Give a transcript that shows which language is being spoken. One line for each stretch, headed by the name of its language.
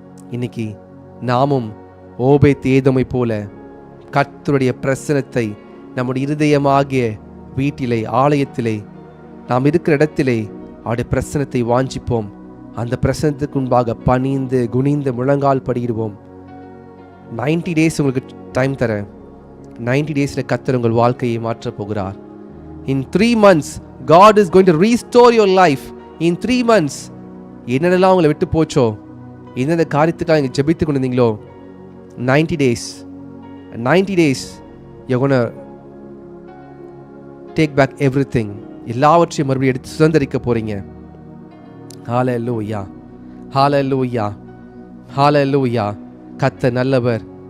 Tamil: இன்னைக்கு நாமும் ஓபேத் ஏதோமை போல கர்த்தருடைய பிரசனத்தை நம்முடைய இருதயமாகிய வீட்டிலே, ஆலயத்திலே, நாம் இருக்கிற இடத்திலே அவருடைய பிரசனத்தை வாஞ்சிப்போம். அந்த பிரசனத்துக்கு முன்பாக பணிந்து குனிந்து முழங்கால் படியிடுவோம். 90 days உங்களுக்கு டைம் தரேன். 90 days கர்த்தர் உங்கள் வாழ்க்கையை மாற்றப் போகிறார்.
English: In 3 months God is going to restore your life. In 3 months
Tamil: என்னென்னலாம் உங்களை விட்டு போச்சோ, எந்தெந்த காரியத்துக்காக நீங்கள் ஜெபித்து கொண்டு இருந்தீங்களோ,
English: 90 days you're going to take back everything.
Tamil: எல்லாவற்றையும் மறுபடியும் எடுத்து சுதந்திரிக்க போறீங்க. ஹல்லேலூயா, ஹல்லேலூயா, ஹல்லேலூயா. கர்த்தர் நல்லவர்.